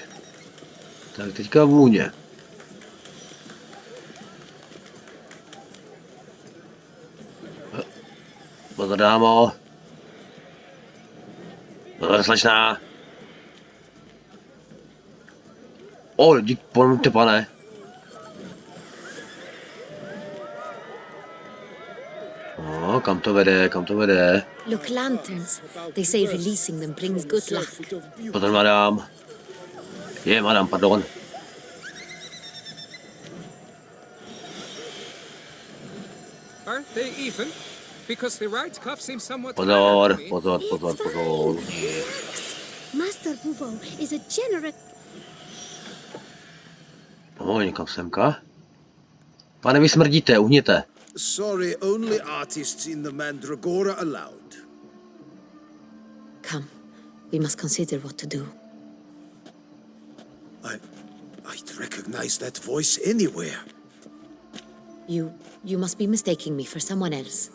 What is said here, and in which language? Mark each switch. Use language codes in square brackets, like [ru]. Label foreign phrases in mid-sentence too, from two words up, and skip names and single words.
[cs] Tak teďka vůně. Pozor, dámo. Pozor, slečná. O, dík, pomůžte, pane. O, kam to vede, kam to vede? [en] Look, lanterns. They say releasing them brings good luck. [cs] Pozor, madam. Je, madam, pardon. [en] Aren't they even? Because the right cuff seems somewhat [cs] Pozor, [en] tired to me. [cs] pozor, pozor, pozor. [en] Master Bouveau is a generous... [cs] O, někam semka. Pane, vy smrdíte, uhněte. [en] Sorry, only artists in the Mandragora allowed. Come, we must consider what to do. I'd recognize that voice anywhere. You must be mistaking me for someone else.